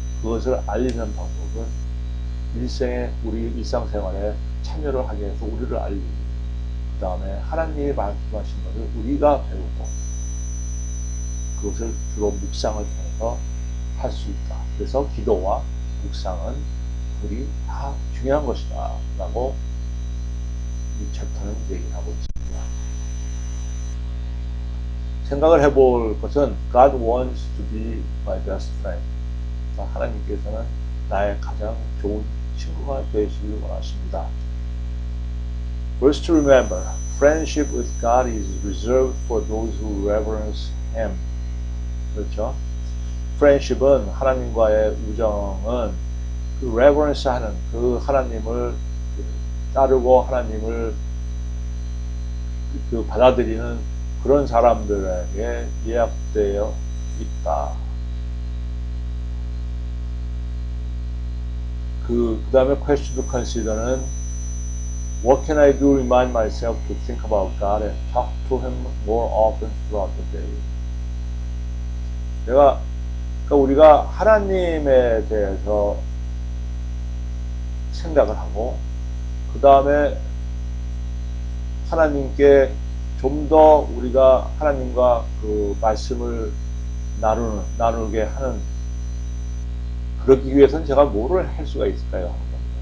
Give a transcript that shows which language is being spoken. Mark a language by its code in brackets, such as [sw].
[ko] 그것을 알리는 방법은 우리 일상생활에 참여를 하게 해서 우리를 알리고 그 다음에 하나님이 말씀하신 것을 우리가 배우고 그것을 주로 묵상을 통해서 할 수 있다. 그래서 기도와 묵상은 둘이 다 중요한 것이다 라고 이 챕터는 얘기를 하고 있습니다. 생각을 해볼 것은 [en] God wants to be my best friend. [ko] 하나님께서는 나의 가장 좋은 친구가 되시길 원하십니다. [en] Verse to remember, friendship with God is reserved for those who reverence Him. [ko] 그렇죠? friendship은 하나님과의 우정은 그 reverence 하는 그 하나님을 따르고 하나님을 그 받아들이는 그런 사람들에게 예약되어 있다. 그 다음에 [en] question to consider는 What can I do to remind myself to think about God and talk to Him more often throughout the day? [ko] 그러니까 우리가 하나님에 대해서 생각을 하고 그 다음에 하나님께 좀 더 우리가 하나님과 그 말씀을 나누게 하는 그러기 위해서는 제가 뭐를 할 수가 있을까요? 하는 겁니다.